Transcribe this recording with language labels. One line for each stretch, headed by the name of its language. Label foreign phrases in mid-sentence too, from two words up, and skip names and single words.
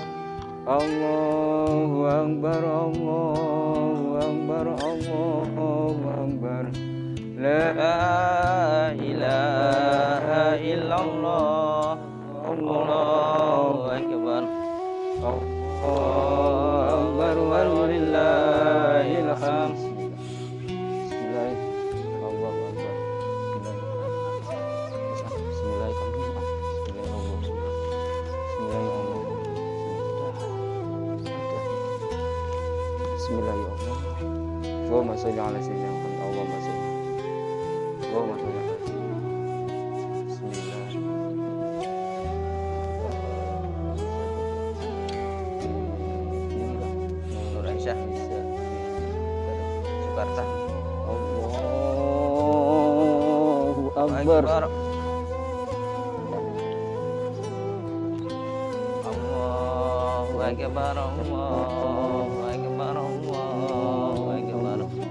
Arabic: الله أكبر، الله أكبر، الله أكبر. لا إله إلا الله، الله أكبر. الله أكبر, ولله الحمد. بسم الله الرحمن الرحيم. اللهم صل على سيدنا محمد. اللهم صل. اللهم صل على بسم الله. Nur Aisyah Sukarta. الله أكبر. الله أكبر، الله أكبر، الله أكبر.